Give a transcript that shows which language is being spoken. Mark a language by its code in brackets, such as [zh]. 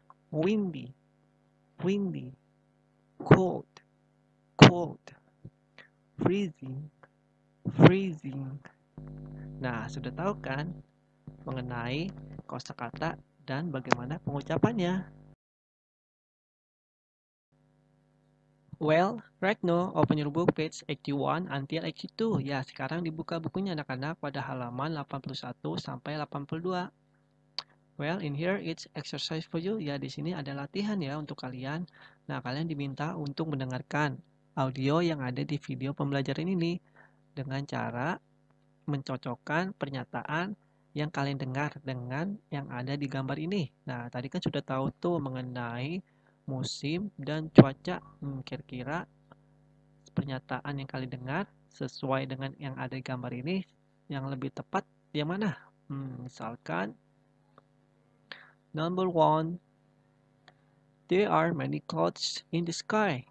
[en] Windy, windy. Cold, cold. Freezing, freezing. [id] Nah, sudah tahu kan mengenai kosakata dan bagaimana pengucapannya? [en] Well, right now, open your book page 81 until 82. [id] Ya, sekarang dibuka bukunya anak-anak pada halaman 81 sampai 82. [en] Well, in here it's exercise for you. [id] Ya, di sini ada latihan ya untuk kalian. Nah, kalian diminta untuk mendengarkan audio yang ada di video pembelajaran ini dengan cara mencocokkan pernyataan yang kalian dengar dengan yang ada di gambar ini. Nah, tadi kan sudah tahu tuh mengenai musim dan cuaca. Kira-kira pernyataan yang kalian dengar sesuai dengan yang ada di gambar ini yang lebih tepat yang mana? Misalkan [en] number one, there are many clouds in the sky.